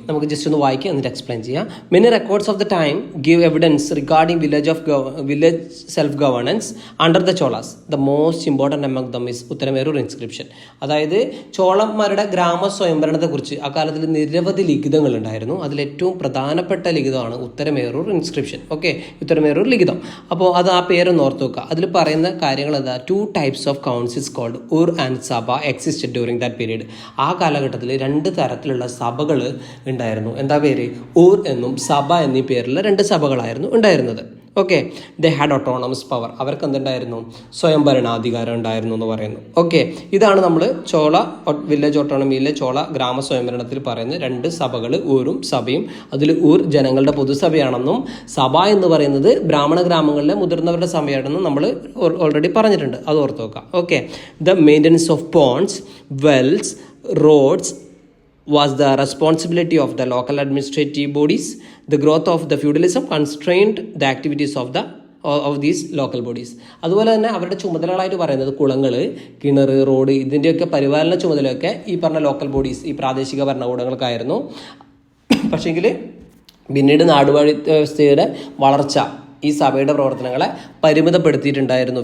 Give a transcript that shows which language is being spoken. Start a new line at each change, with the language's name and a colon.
Malayalam: നമുക്ക് ജസ്റ്റ് ഒന്ന് വായിക്കാം എന്നിട്ട് എക്സ്പ്ലെയിൻ ചെയ്യാം.
English: Many records of the time give evidence regarding village self governance under the Cholas. The most important among them is Uttaramerur inscription.
Malayalam: അതായത് ചോളന്മാരുടെ ഗ്രാമ സ്വയംഭരണത്തെക്കുറിച്ച് അക്കാലത്തിൽ നിരവധി ലിഖിതങ്ങൾ ഉണ്ടായിരുന്നു. അതിലേറ്റവും പ്രധാനപ്പെട്ട ലിഖിതമാണ് ഉത്തരമേരൂർ ഇൻസ്ക്രിപ്ഷൻ. ഓക്കെ, ഉത്തരമേരൂർ ലിഖിതം. അപ്പോൾ അത് ആ പേരൊന്ന് ഓർത്ത് വെക്കുക. അതിൽ പറയുന്ന കാര്യങ്ങൾ എന്താ?
English: 2 types of councils called Ur and Sabha existed during that period.
Malayalam: ആ കാലഘട്ടത്തിൽ 2 തരത്തിലുള്ള സഭകൾ ഉണ്ടായിരുന്നു. എന്താ പേര്? ഊർ എന്നും സഭ എന്നീ പേരിലുള്ള 2 സഭകളായിരുന്നു ഉണ്ടായിരുന്നത്. Okay,
English: They had autonomous power.
Malayalam: അവർക്ക് എന്തുണ്ടായിരുന്നു? സ്വയംഭരണാധികാരം ഉണ്ടായിരുന്നു എന്ന് പറയുന്നു. ഓക്കെ, ഇതാണ് നമ്മൾ ചോള വില്ലേജ് ഓട്ടോണമിയിലെ ചോള ഗ്രാമ സ്വയംഭരണത്തിൽ പറയുന്ന 2 സഭകൾ, ഊരും സഭയും. അതിൽ ഊർ ജനങ്ങളുടെ പൊതുസഭയാണെന്നും സഭ എന്ന് പറയുന്നത് ബ്രാഹ്മണ ഗ്രാമങ്ങളിലെ മുതിർന്നവരുടെ സഭയാണെന്നും നമ്മൾ ഓൾറെഡി പറഞ്ഞിട്ടുണ്ട്. അത് ഓർത്ത് നോക്കാം.
English: Okay, the maintenance of ponds, wells, roads was the responsibility of the local administrative bodies. The growth of the feudalism constrained the activities of these local bodies.
Malayalam: അതുപോലെ തന്നെ അവരുടെ ചുമതലകളായിട്ട് പറയുന്നത് കുളങ്ങൾ, കിണർ, റോഡ്, ഇതിൻ്റെയൊക്കെ പരിപാലന ചുമതലയൊക്കെ ഈ പറഞ്ഞ ലോക്കൽ ബോഡീസ്, ഈ പ്രാദേശിക ഭരണകൂടങ്ങൾക്കായിരുന്നു. പക്ഷേങ്കിൽ പിന്നീട് നാടുവാഴി വ്യവസ്ഥയുടെ വളർച്ച ഈ സഭയുടെ പ്രവർത്തനങ്ങളെ പരിമിതപ്പെടുത്തിയിട്ടുണ്ടായിരുന്നു.